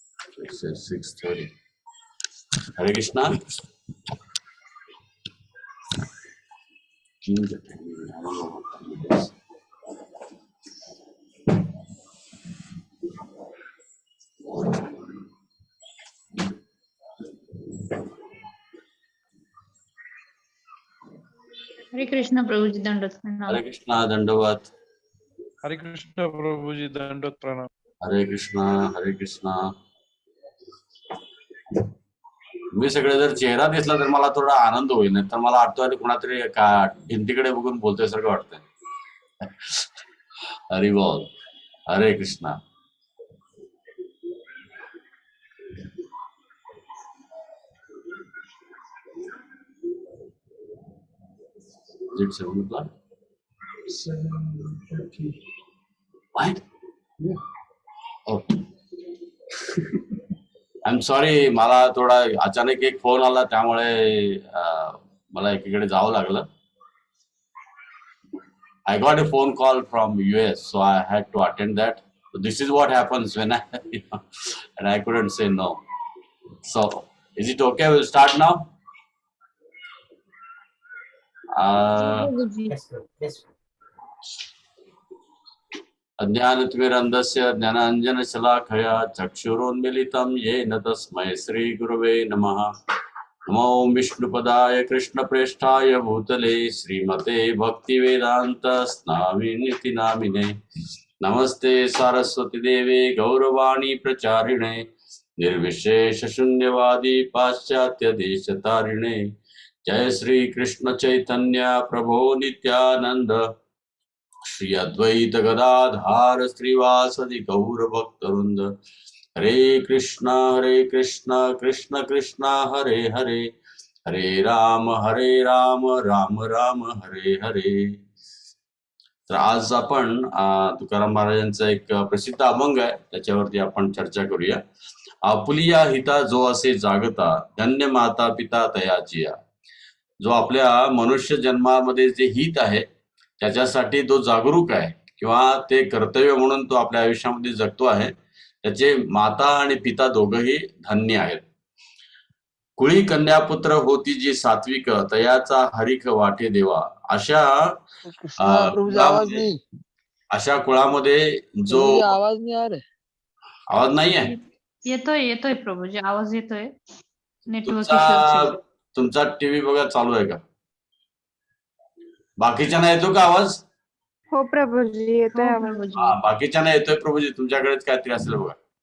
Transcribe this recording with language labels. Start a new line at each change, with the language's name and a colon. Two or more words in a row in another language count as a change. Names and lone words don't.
English: 6:30. Hare Krishna. Change the timing. I don't know what time it is.
Marathi: हरे कृष्ण प्रभुजी दंडवत प्रणाम.
English: Hare Krishna, Dandavat.
Marathi: हरे कृष्ण प्रभुजी दंडवत प्रणाम. हरे कृष्णा, हरे कृष्णा. मी सगळे जर चेहरा दिसला तर मला थोडा आनंद होईल, नाही तर मला वाटतं आणि कुणातरी का भिंतीकडे बघून बोलतोय सारखं वाटतंय. हरी बोल. हरे कृष्णा.
English: Is it 7 o'clock? 7:30. What? Yeah. Oh. I am sorry,
Marathi: मला थोडा अचानक एक फोन आला त्यामुळे मला एकीकडे जावं लागलं.
English: I got a phone call from US, so I had to attend that. So this is what happens when and I couldn't say no. So is it okay? We'll start now.
Sanskrit: अज्ञानतिमिरन्धस्य ज्ञानाञ्जनशलाकया चक्षुरोन्मिलितं येन तस्मै श्रीगुरवे नमः. नमो विष्णुपदाय कृष्णप्रेष्ठाय भूतले श्रीमते भक्तिवेदान्त स्वामिनिति नामिने. नमस्ते सारस्वती देवे गौरवाणी प्रचारिणे निर्विशेष शून्यवादी पाश्चात्य देशतारिणे. जय श्री कृष्ण चैतन्य प्रभो नित्यानंद श्री अद्वैत गदाधार श्रीवासदि गौर भक्तवृंद. हरे कृष्णा कृष्ण कृष्ण हरे हरे, हरे राम राम राम हरे हरे.
Marathi: तर आज आपण तुकाराम महाराजांचा एक प्रसिद्ध अभंग आहे, त्याच्यावरती आपण चर्चा करूया. आपुलिया हिता जो असे जागता, धन्य माता पिता तयाचिया. जो आपल्या मनुष्य जन्मामध्ये जे हित आहे त्याच्यासाठी तो जागरूक आहे किंवा ते कर्तव्य म्हणून तो आपल्या आयुष्यामध्ये जगतो आहे, त्याचे माता आणि पिता दोघंही धन्य आहेत. कुळी कन्यापुत्र होती जी सात्विक, तयाचा हरिक वाटे देवा. अशा कुळामध्ये जो आवाज नाही
Hindi: आ रहा.
Marathi: आवाज नाही आहे. येतोय प्रभुजी, आवाज येतोय. नेटवर्क तुमचा टीव्ही बघा चालू आहे का? बाकीच्यांना येतो का आवाज? हो प्रभुजी येतोय आवाज. बाकीच्यांना येतोय प्रभुजी, तुमच्याकडेच काहीतरी असेल बघा.